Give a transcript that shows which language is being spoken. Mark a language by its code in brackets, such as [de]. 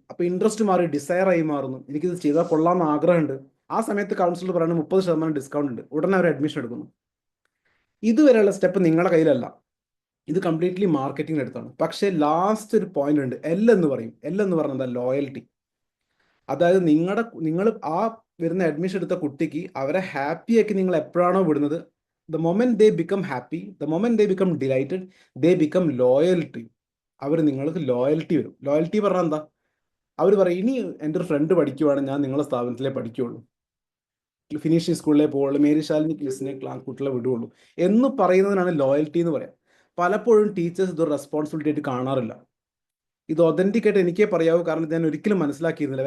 [ml] അപ്പോൾ ഇൻട്രസ്റ്റ് മാറി ഡിസയർ ആയി മാറുന്നു. എനിക്കിത് ചെയ്താൽ കൊള്ളാമെന്ന് ആഗ്രഹമുണ്ട്. ആ സമയത്ത് കൗൺസിലർ പറയുന്നത് 30% ഡിസ്കൗണ്ട് ഉണ്ട്, ഉടനെ അവർ അഡ്മിഷൻ എടുക്കുന്നു. ഇതുവരെയുള്ള സ്റ്റെപ്പ് നിങ്ങളുടെ കയ്യിലല്ല, ഇത് കംപ്ലീറ്റ്ലി മാർക്കറ്റിംഗ് അടുത്താണ്. പക്ഷേ ലാസ്റ്റ് ഒരു പോയിന്റ് ഉണ്ട്, എൽ എന്ന് പറയും. എൽ എന്ന് പറഞ്ഞാൽ എന്താ? ലോയൽറ്റി. അതായത് നിങ്ങൾ ആ വരുന്ന അഡ്മിഷൻ എടുത്ത കുട്ടിക്ക് അവരെ ഹാപ്പിയാക്കി നിങ്ങൾ എപ്പോഴാണോ വിടുന്നത്, [en] the moment they become happy, the moment they become delighted, they become loyal to you. [ml] അവർ നിങ്ങൾക്ക് ലോയൽറ്റി വരും. ലോയൽറ്റി പറഞ്ഞാൽ എന്താ? അവർ പറയും, ഇനി എൻ്റെ ഒരു ഫ്രണ്ട് പഠിക്കുവാണെങ്കിൽ ഞാൻ നിങ്ങളുടെ സ്ഥാപനത്തിലേ പഠിക്കുകയുള്ളൂ, ഫിനിഷിംഗ് സ്കൂളിലേ പോവുള്ളൂ, മേരി ശാലിനി ക്ലിസിനെ കുട്ടികളെ വിടുകയുള്ളൂ എന്ന് പറയുന്നതിനാണ് ലോയൽറ്റി എന്ന് പറയാം. പലപ്പോഴും ടീച്ചേഴ്സ് ഇതൊരു റെസ്പോൺസിബിലിറ്റി ആയിട്ട് കാണാറില്ല. ഇത് ഒതന്റിക് ആയിട്ട് എനിക്കേ പറയാവൂ, കാരണം ഞാൻ ഒരിക്കലും മനസ്സിലാക്കിയിരുന്നില്ല.